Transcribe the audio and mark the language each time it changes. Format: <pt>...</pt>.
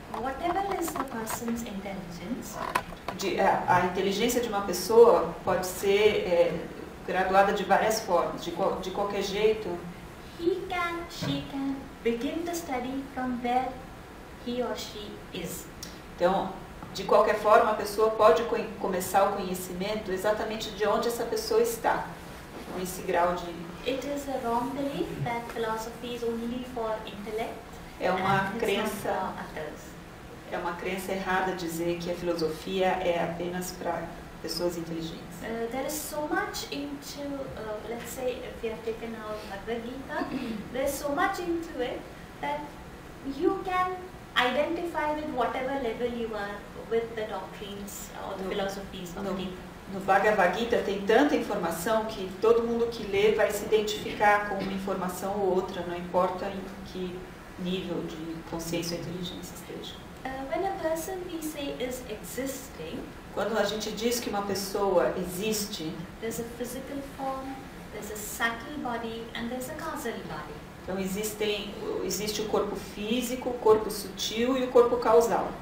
<en>Whatever is the person's intelligence,</en> <pt>A inteligência de uma pessoa pode ser graduada de várias formas. De qualquer jeito,</pt> <en>she can begin the study from where he or she is.</en> <pt>então, de qualquer forma, a pessoa pode começar o conhecimento exatamente de onde essa pessoa está, com esse grau de...</pt> <en>It is a wrong belief that philosophy is only for intellect.</en> <pt>É uma</pt> <en>and it's not</en> <pt>crença,</pt> <en>for others.</en> <pt>é uma crença errada dizer que a filosofia é apenas para pessoas inteligentes.</pt> <en>There is so much into, let's say, if you have taken out Bhagavad Gita, there is so much into it that you can identify with whatever level you are with the doctrines or the philosophies of Gita.</en> <pt>No Bhagavad Gita tem tanta informação que todo mundo que lê vai se identificar com uma informação ou outra, não importa em que nível de consciência ou inteligência esteja.</pt> <en>When a person we say is existing,</en> <pt>Quando a gente diz que uma pessoa existe,</pt> <en>there's a physical form, there's a subtle body, and there's a causal body.</en> <pt>então existe o corpo físico, o corpo sutil e o corpo causal.</pt>